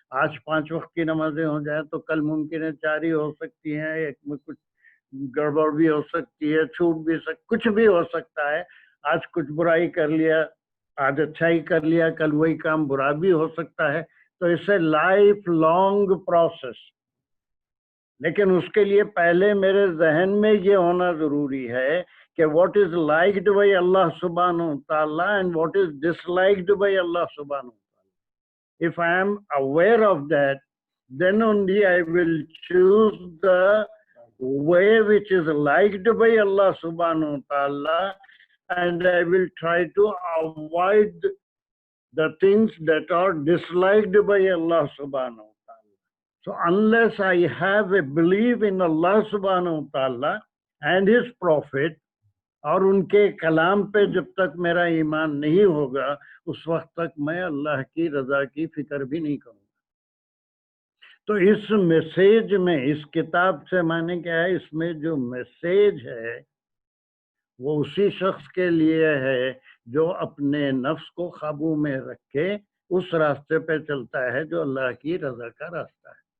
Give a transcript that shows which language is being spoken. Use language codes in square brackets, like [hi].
[ur] آج 5 وقت کی نمازیں ہو جائیں تو کل ممکن ہے 4 ہی ہو سکتی ہیں، ایک میں کچھ گڑبڑ بھی ہو سکتی ہے، چھوٹ بھی کچھ بھی ہو سکتا ہے. آج کچھ برائی کر لیا، آج اچھائی کر لیا، کل وہی کام برا بھی ہو سکتا ہے. تو اس سے لائف لانگ پروسیس. لیکن اس کے لیے پہلے میرے ذہن میں یہ ہونا ضروری ہے کہ [en] what is liked by Allah subhanahu wa ta'ala and what is disliked by Allah subhanahu wa ta'ala. If I am aware of that, then only I will choose the way which is liked by Allah subhanahu wa ta'ala, and I will try to avoid the things that are disliked by Allah subhanahu wa ta'ala. So unless I have a belief in Allah subhanahu wa ta'ala and His Prophet, [ur] اور ان کے کلام پہ جب تک میرا ایمان نہیں ہوگا اس وقت تک میں اللہ کی رضا کی فکر بھی نہیں کروں گا. تو اس میسیج میں، اس کتاب سے معنی کیا ہے، اس میں جو میسیج ہے وہ اسی شخص کے لیے ہے جو اپنے نفس کو قابو میں رکھ کے اس راستے پہ چلتا ہے جو اللہ کی رضا کا راستہ ہے.